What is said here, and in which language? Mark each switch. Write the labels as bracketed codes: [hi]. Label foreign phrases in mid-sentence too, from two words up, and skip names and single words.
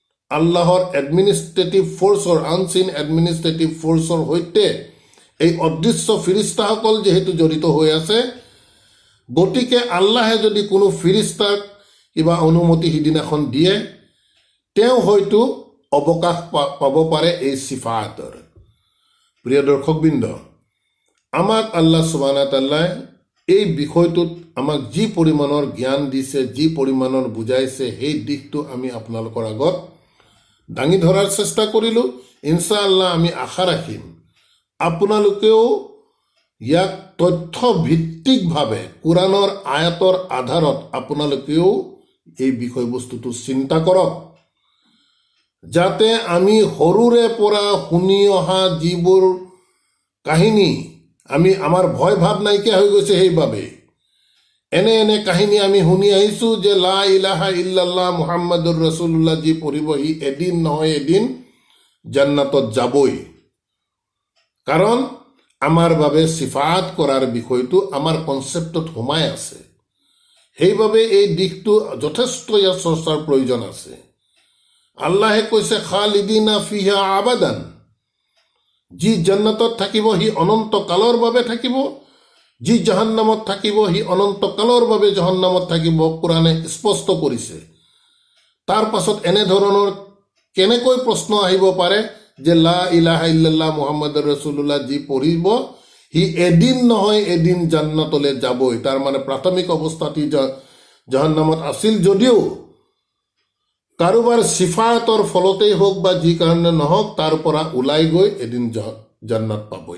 [as] আল্লাহৰ [en] administrative force unseen administrative force [as] সৈতে এই অদৃশ্য ফিৰিষ্টাসকল যিহেতু জড়িত হৈ আছে, গতিকে আল্লাহে যদি কোনো ফিৰিষ্টাক কিবা অনুমতি সিদিনাখন দিয়ে, তেওঁ হয়তো অৱকাশ পাব পাৰে এই চিফাতৰ। প্ৰিয় দৰ্শকবৃন্দ, আমাক আল্লাহ [ar] سبحانه وتعالى [as] এই বিষয়টোত আমাক যি পৰিমাণৰ জ্ঞান দিছে, যি পৰিমাণৰ বুজাইছে, সেই দিশটো আমি আপোনালোকৰ আগত দাঙি ধৰাৰ চেষ্টা কৰিলোঁ। ইনশাআল্লাহ আমি আশা ৰাখিম আপোনালোকেও ইয়াক তথ্যভিত্তিকভাৱে কোৰাণৰ আয়াতৰ আধাৰত আপোনালোকেও এই বিষয়বস্তুটো চিন্তা কৰক, যাতে আমি সৰুৰে পৰা শুনি অহা যিবোৰ কাহিনী, আমাৰ ভয় ভাৱ নাইকিয়া হৈ গৈছে। সেইবাবে এনে কাহিনী আমি শুনি আহিছোঁ যে [ar] لا إله إلا الله محمد رسول الله [as] যি পঢ়িব সি এদিন নহয় এদিন জান্নাতত যাবই। কাৰণ আমাৰ বাবে চিফাত কৰাৰ বিষয়টো আমাৰ কনচেপ্টত সোমাই আছে। সেইবাবে এই দিশটো যথেষ্ট ইয়াৰ চৰ্চাৰ প্ৰয়োজন আছে। আল্লাহে কৈছে [ar] خالدين فيها أبدا, [as] যি জান্নাতত থাকিব সি অনন্ত কালৰ বাবে থাকিব, যি জাহান্নামত থাকিব সি অনন্ত কালৰ বাবে জাহান্নামত থাকিব। কোৰাণে স্পষ্ট কৰিছে। তাৰ পাছত এনেধৰণৰ কেনেকৈ প্ৰশ্ন আহিব পাৰে যে [ar] لا إله إلا الله محمد رسول الله [as] যি পঢ়িব সি এদিন নহয় এদিন জান্নাতলৈ যাবই। তাৰ মানে প্ৰাথমিক অৱস্থাত সি জাহান্নামত আছিল যদিও কাৰোবাৰ চিফাতৰ ফলতেই হওক বা যি কাৰণে নহওক তাৰ পৰা ওলাই গৈ এদিন জান্নাত পাবই।